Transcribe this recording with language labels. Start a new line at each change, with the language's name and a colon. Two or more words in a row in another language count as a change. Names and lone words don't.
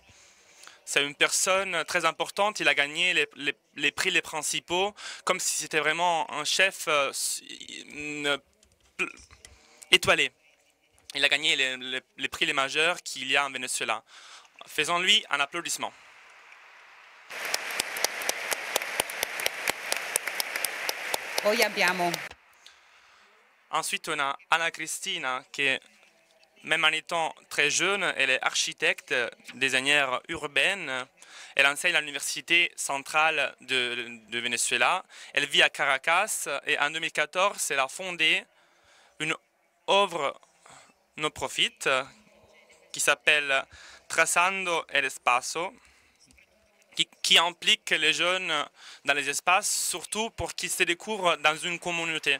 French: C'est une personne très importante. Il a gagné les prix les principaux, comme si c'était vraiment un chef étoilé. Il a gagné les prix les majeurs qu'il y a en Venezuela. Faisons-lui un applaudissement.
Italian: Poi abbiamo...
French: Ensuite, on a Anna Cristina, qui est, même en étant très jeune, elle est architecte, designer urbaine. Elle enseigne à l'Université centrale de Venezuela. Elle vit à Caracas et en 2014, elle a fondé une œuvre non-profit qui s'appelle Trazando el Espacio, qui implique les jeunes dans les espaces, surtout pour qu'ils se découvrent dans une communauté.